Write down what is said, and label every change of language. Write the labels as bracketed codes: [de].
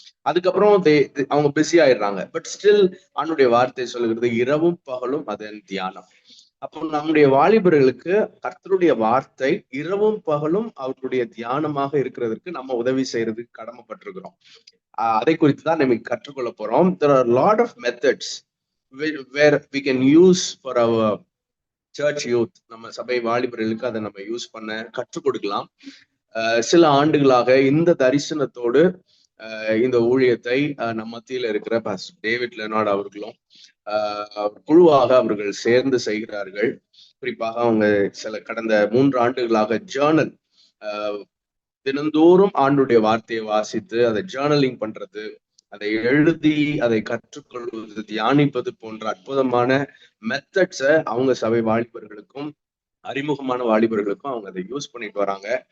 [ta] அதுக்கப்புறம் அவங்க பிஸி ஆயிடுறாங்க. பட் ஸ்டில் ஆண்டுடைய வார்த்தை சொல்லுகிறது இரவும் பகலும் அதன் தியானம். அப்போ நம்முடைய வாலிபர்களுக்கு கர்த்தருடைய வார்த்தை இரவும் பகலும் அவர்களுடைய தியானமாக இருக்கிறதுக்கு நம்ம உதவி செய்யறதுக்கு கடமைப்பட்டிருக்கிறோம். அதை குறித்து தான் நம்ம கற்றுக்கொள்ள போறோம். [en] There are a lot of methods where we can use for our church youth. [ta] நம்ம சபை வாலிபர்களுக்கு அதை நம்ம யூஸ் பண்ண கற்றுக் கொடுக்கலாம். சில ஆண்டுகளாக இந்த தரிசனத்தோடு இந்த ஊழியத்தை நம்ம மத்தியில இருக்கிற பாஸ்டர் டேவிட் லெனார்ட் அவர்களும் குழுவாக அவர்கள் சேர்ந்து செய்கிறார்கள். குறிப்பாக அவங்க சில கடந்த 3 ஆண்டுகளாக ஜேர்னல், தினந்தோறும் ஆண்டுடைய வார்த்தையை வாசித்து அதை ஜேர்னலிங் பண்றது, அதை எழுதி அதை கற்றுக்கொள்வது, தியானிப்பது போன்ற அற்புதமான மெத்தட்ஸை அவங்க சபை வாலிபர்களுக்கும் அறிமுகமான வாலிபர்களுக்கும் அவங்க அதை யூஸ் பண்ணிட்டு வராங்க.